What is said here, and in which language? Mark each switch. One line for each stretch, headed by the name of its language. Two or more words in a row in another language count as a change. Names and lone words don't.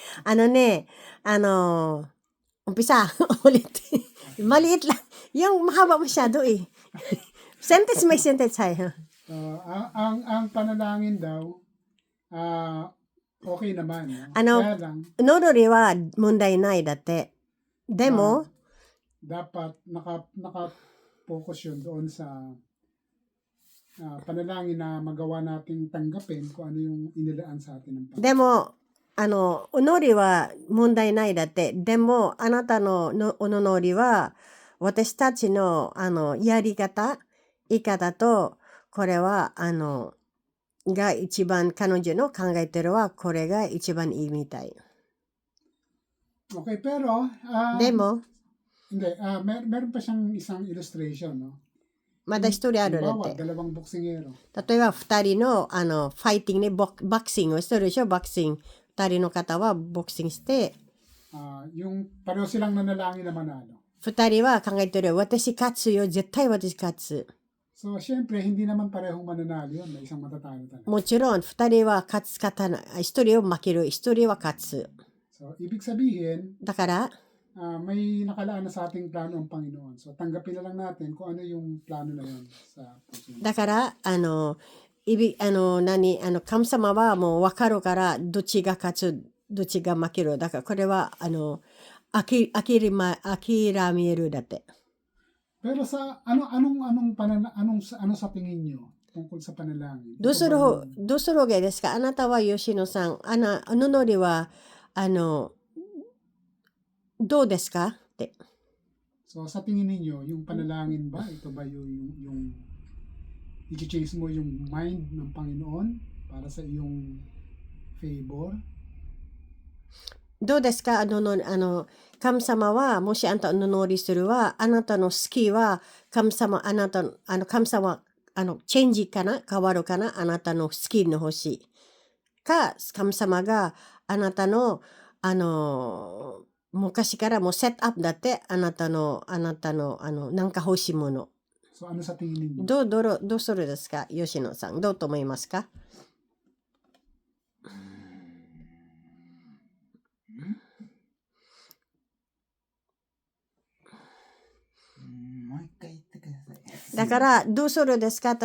Filipino: Umpisa, ulit. Maliit lang. Yung mahaba masyado eh. Sentence may sentence tayo. Ang panalangin daw, okay naman. No? Kaya lang,
Japanese: ノロリは問題ないだって。でも、
Filipino: dapat naka-focus yun doon sa panalangin na magawa nating tanggapin kung ano yung inilaan sa atin ng Panginoon.
Japanese: でも、おのりは問題ないだって。でも、あなたのおのりは、私たちの、やり方、言い方と、これは、が一番彼女の考えてるは、これが一番いいみたい。
Filipino: Okay, pero,
Japanese: でも、
Filipino: hindi, meron pa siyang isang illustration, no?
Japanese: まだ一人あるだっ
Filipino: Halimbawa,
Japanese: て。
Filipino: dalawang boksingero.
Japanese: 例えば二人のファイティングね、ボクシングをしてるでしょ、ボクシング。二人の方はボクシングして、
Filipino: Yung pareho silang nanalangin na manalo.
Japanese: 二人は考えてる、私勝つよ、絶対私勝つ。
Filipino: So, syempre, hindi naman parehong mananalo yun. May isang matatalo talaga.
Japanese: もちろん二人は勝たない。一人を負ける、一人は勝つ。
Filipino: So, ibig sabihin,
Japanese: だから、
Filipino: may nakalaan na sa ating plano ang Panginoon. So, tanggapin na lang natin kung ano yung plano na yun sa puso.
Japanese: だから、神様はもう分かるから、どっちが勝つ、どっちが負ける。だから、これは、あきらみるだて.
Filipino: Pero sa ano sa tingin nyo tungkol sa panalangin? Ito ba
Japanese: どうするわけですか？あなたは吉野さん、おのりは、どうですかって。
Filipino: So sa tingin ninyo, yung panalangin ba, ito ba yung i-chase mo yung mind ng Panginoon para sa iyong favor?
Japanese: どうですか？神様は、もしあなたお祈りするは、あなたの好きは、神様、神様、チェンジかな？変わるかな？あなたの好きの星。か、神様があなたの、昔からもうセットアップだって、あなたの、なんか欲しいもの。
Filipino: So ano sa tingin ninyo?
Japanese: どうするですか？吉野さん。どうと思いますか？もう一回言ってください。だから、どうするですか？